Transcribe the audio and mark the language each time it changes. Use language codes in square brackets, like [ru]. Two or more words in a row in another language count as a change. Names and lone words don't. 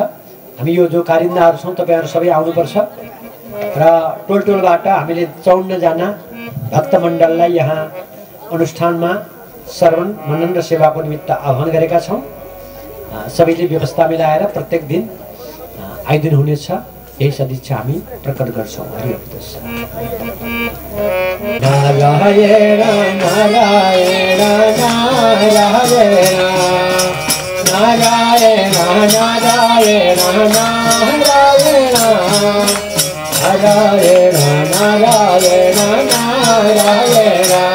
[ne] हामी यो जो कारिन्दाहरू छौँ तपाईहरु सबै आउनुपर्छ र टोल टोलबाट हामीले 54 जना भक्तमण्डललाई यहाँ अनुष्ठानमा श्रवण मनन र सेवाको निमित्त आह्वान गरेका छौँ। सबैले व्यवस्था मिलाएर प्रत्येक दिन आइदिनु हुनेछ, यही सदिच्छा हामी प्रकट गर्छौँ। [sa] हरि ओम तत्सत्। नारायण नारायण नारायण नारायण नारायण नारायण नारायण नारायण नारायण।